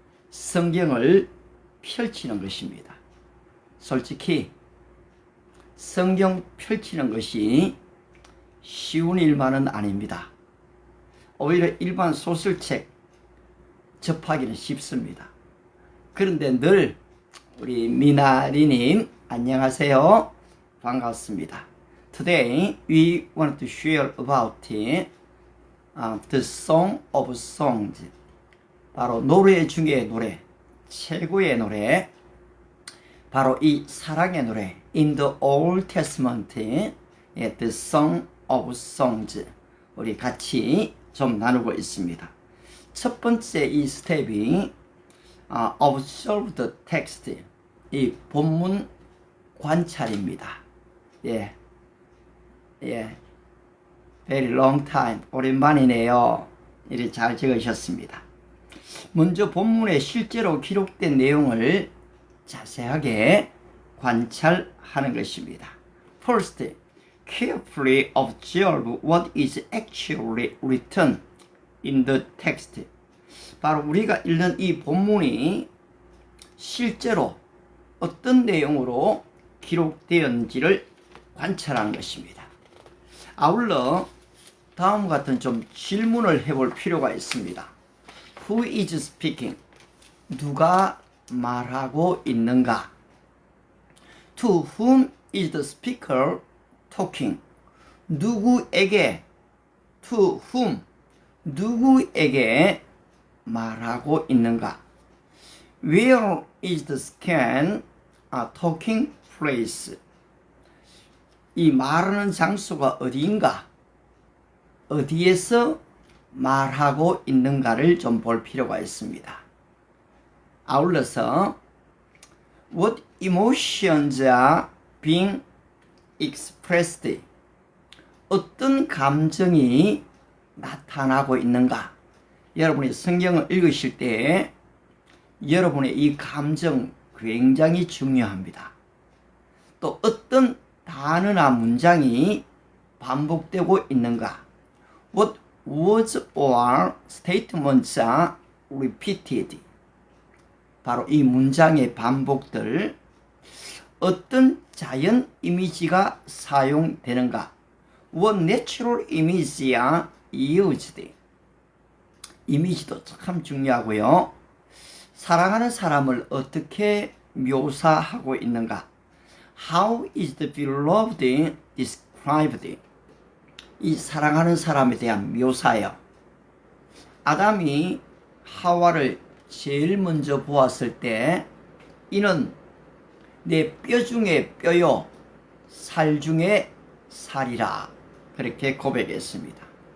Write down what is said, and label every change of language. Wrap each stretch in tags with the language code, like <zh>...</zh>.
<ko>성경을 펼치는 것입니다. 솔직히 성경 펼치는 것이 쉬운 일만은 아닙니다. 오히려 일반 소설책 접하기는 쉽습니다. 그런데 늘 우리 미나리님 안녕하세요. 반갑습니다.</ko> <en>Today we want to share about the Song of Songs.</en> <ko>바로 노래 중에 노래, 최고의 노래, 바로 이 사랑의 노래</ko> <en>In the Old Testament, The Song of Songs.</en> <ko>우리 같이 좀 나누고 있습니다. 첫 번째 이 스텝이</ko> <en>Observe the text,</en> <ko>이 본문 관찰입니다.</ko> <en>예, very long time,</en> <ko>오랜만이네요. 이렇게 잘 적으셨습니다. 먼저 본문에 실제로 기록된 내용을 자세하게 관찰하는 것입니다.</ko> <en>First, carefully observe what is actually written in the text.</en> <ko>바로 우리가 읽는 이 본문이 실제로 어떤 내용으로 기록되었는지를 관찰하는 것입니다. 아울러 다음 같은 좀 질문을 해볼 필요가 있습니다.</ko> <en>Who is speaking?</en> <ko>누가 말하고 있는가?</ko> <en>To whom is the speaker talking?</en> <ko>누구에게,</ko> <en>to whom,</en> <ko>누구에게 말하고 있는가?</ko> <en>Where is the scan talking place?</en> <ko>이 말하는 장소가 어디인가? 어디에서 말하고 있는가를 좀 볼 필요가 있습니다. 아울러서</ko> <en>What emotions are being expressed?</en> <ko>어떤 감정이 나타나고 있는가? 여러분이 성경을 읽으실 때 여러분의 이 감정 굉장히 중요합니다. 또 어떤 단어나 문장이 반복되고 있는가?</ko> <en>What words or statements are repeated?</en> <ko>바로 이 문장의 반복들, 어떤 자연 이미지가 사용되는가?</ko> <en>What natural images are used?</en> <ko>이미지도 참 중요하고요. 사랑하는 사람을 어떻게 묘사하고 있는가?</ko> <en>How is the beloved described?</en> <ko>이 사랑하는 사람에 대한 묘사요. 아담이 하와를 제일 먼저 보았을 때 이는 내 뼈 중에 뼈요 살 중에 살이라 그렇게 고백했습니다.</ko>